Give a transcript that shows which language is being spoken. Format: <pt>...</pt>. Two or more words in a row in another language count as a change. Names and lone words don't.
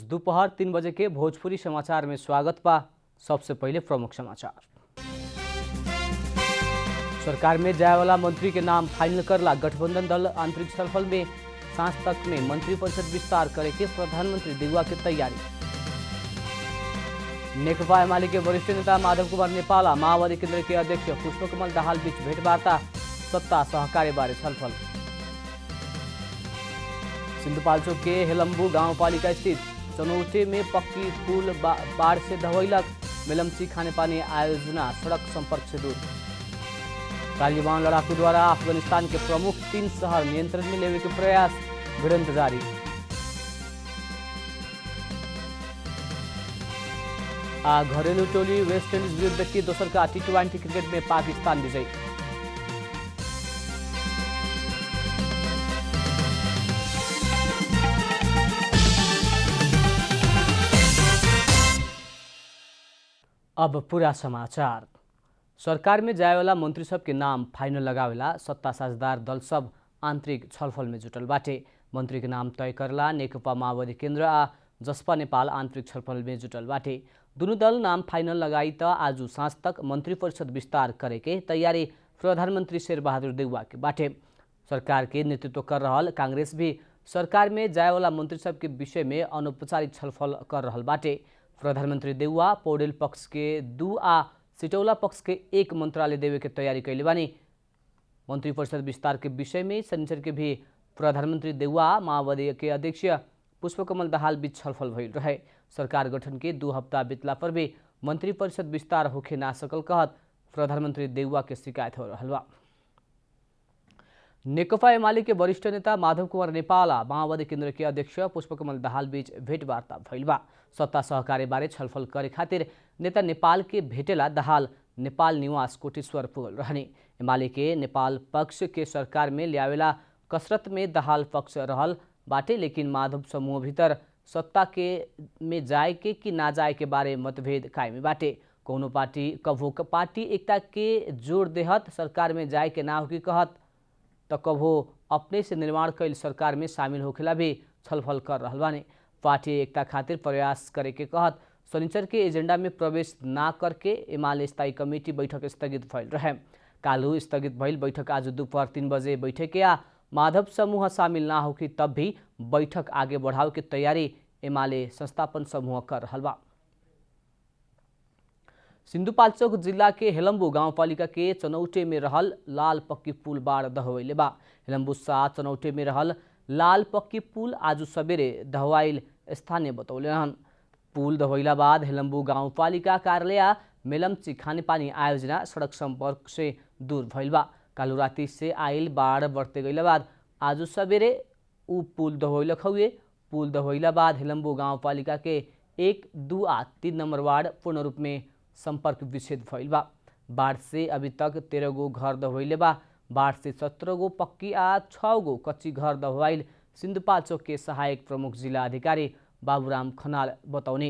<bho>दोपहर 3 बजे के भोजपुरी समाचार में स्वागत बा। सबसे पहले प्रमुख समाचार। सरकार में जाए वाला मंत्री के नाम फाइनल करला गठबंधन दल आंतरिक छलफल में सांझ तक में मंत्रिपरिषद विस्तार करे के प्रधानमंत्री देउवा की तैयारी। नेकपा एमाले के वरिष्ठ नेता माधव कुमार नेपाला माओवादी केंद्र के अध्यक्ष पुष्पकमल दाहाल बीच भेंटवार्ता, सत्ता सहकार्य बारे छलफल। सिंधुपाल्चोक के हेलम्बू गाउँपालिका स्थित चनौटे में पक्की पुल बाढ़ से धवैलक, मेलम्ची खानेपानी आयोजना सड़क संपर्क से दूर। तालिबान लड़ाकू द्वारा अफगानिस्तान के प्रमुख 3 शहर नियंत्रण में लेवे के प्रयास, भिड़ंत जारी। घरेलू टोली वेस्ट इंडीज विरुद्ध की दोसर का T20 क्रिकेट में पाकिस्तान विजयी। अब पूरा समाचार। सरकार में जाए वाला मंत्री सब के नाम फाइनल लगावेला सत्ता साझेदार दल सब आंतरिक छलफल में जुटल बाटे। मंत्री के नाम तय करला नेकपा माओवादी केंद्र आ जसपा नेपाल आंतरिक छलफल में जुटल बाटे। दोनों दल नाम फाइनल लगाई त आज सांझ तक मंत्रिपरिषद विस्तार करे के तैयारी प्रधानमंत्री शेरबहादुर देउवा के बाटे। सरकार के नेतृत्व कर रहल कांग्रेस भी सरकार में जाए वाला मंत्री सब के विषय में अनौपचारिक छलफल कर रहल बाटे। प्रधानमंत्री देउवा पौडेल पक्ष के 2 आ सिटौला पक्ष के 1 मंत्रालय देवे के तैयारी कैले बानी। मंत्रिपरिषद विस्तार के विषय में शनिचर के भी प्रधानमंत्री देउवा माओवादी के अध्यक्ष पुष्पकमल दाहाल बीच छलफल भइल रहे। सरकार गठन के 2 हफ्ता बीतला पर भी मंत्रिपरिषद विस्तार होखे ना सकल कहत प्रधानमंत्री देउवा के शिकायत हो रहल बा। नेकपा एमाले के वरिष्ठ नेता माधव कुमार नेपाला माओवादी केंद्र के अध्यक्ष पुष्पकमल दाहाल बीच भेंटवार्ता भइल बा। सत्ता सहकार्य बारे छलफल करे खातिर नेता नेपाल के भेटेला दाहाल नेपाल निवास कोटेश्वर पुगल रहने। एमाले के नेपाल पक्ष के सरकार में ल्यावेला कसरत में दाहाल पक्ष रहल बाटे, लेकिन माधव समूह भीतर सत्ता के में जाए के कि ना जाए के बारे मतभेद कायमी बाटे। कौनो पार्टी एकता के जोड़ देहत सरकार में जाए के ना होगी कहत तो कभो अपने से निर्माण कैल सरकार में शामिल होखेला भी छलफल कर रहल बानी। पार्टी एकता खातिर प्रयास करे के कहत शनिचर के एजेंडा में प्रवेश ना करके एमाले स्थायी कमेटी बैठक स्थगित भइल रहे। कालू स्थगित भइल बैठक आज दोपहर 3 बजे बैठक आ माधव समूह शामिल ना होखी तब भी बैठक आगे बढ़ावे के तैयारी एमाले संस्थापन समूह कर रहल बा। सिंधुपाल्चोक जिला के हेलम्बू गाउँपालिका के चनौटे में रहल लाल पक्की पुल बाढ़ दहवैले बा। हेलम्बू सा चनौटे में रहल लाल पक्की पुल आज सवेरे दहवाइल स्थानीय बतौले रहन। पुल दहवैला बाद हेलम्बू गाउँपालिका कार्यालय मेलम्ची खानेपानी आयोजना सड़क संपर्क से दूर भइल बा। कालू राति से आइल बाढ़ बढ़ते गइला बाद आज सवेरे उ पुल दहवैलक हउए। पुल दहवैला बाद हेलम्बू गाउँपालिका के 1, 2 आ 3 नंबर वार्ड पूर्ण रूप में संपर्क विच्छेद भइल बा। बाढ़ से अभी तक 13 गो घर दहवैले बा। बाढ़ से 17 गो पक्की आ 6 गो कच्ची घर दहवाइल सिंधुपाल्चोक के सहायक प्रमुख जिला अधिकारी बाबूराम खनाल बतौने।</bho>